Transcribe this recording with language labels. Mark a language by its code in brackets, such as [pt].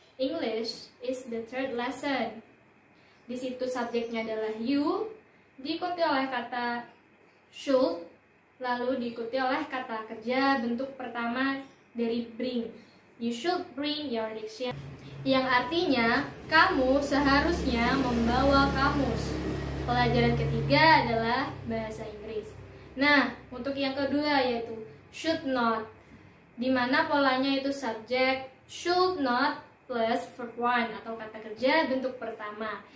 [en] English is the third lesson. [id] Di situ subjeknya adalah you, diikuti oleh kata should, lalu diikuti oleh kata kerja bentuk pertama dari bring. [en] You should bring your dictionary. [id] Yang artinya kamu seharusnya membawa kamus. Pelajaran ketiga adalah bahasa Inggris. Nah, untuk yang kedua yaitu should not, di mana polanya itu subjek should not plus verb one atau kata kerja bentuk pertama.